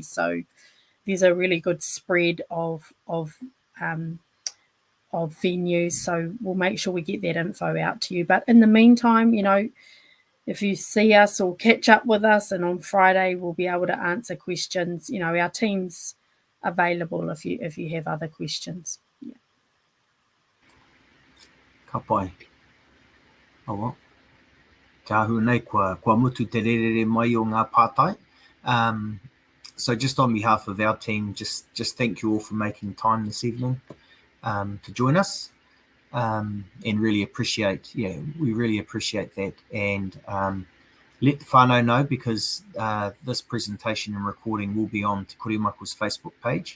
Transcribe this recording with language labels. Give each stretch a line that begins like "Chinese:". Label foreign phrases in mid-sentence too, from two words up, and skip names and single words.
English: So there's a really good spread of of venues, so we'll make sure we get that info out to you. But in the meantime, you know, if you see us or catch up with us, and on Friday we'll be able to answer questions. You know, our team's available if you have other questions. Yeah.
Māori: Ka pai. Awa. Te ahu nei kua mutu te rerere mai o ngā pātai.
English: So just on behalf of our team, just thank you all for making time this evening to join us, and really appreciate, we really appreciate that. And let the whānau know, because this presentation and recording will be on Te Korimako's Facebook page.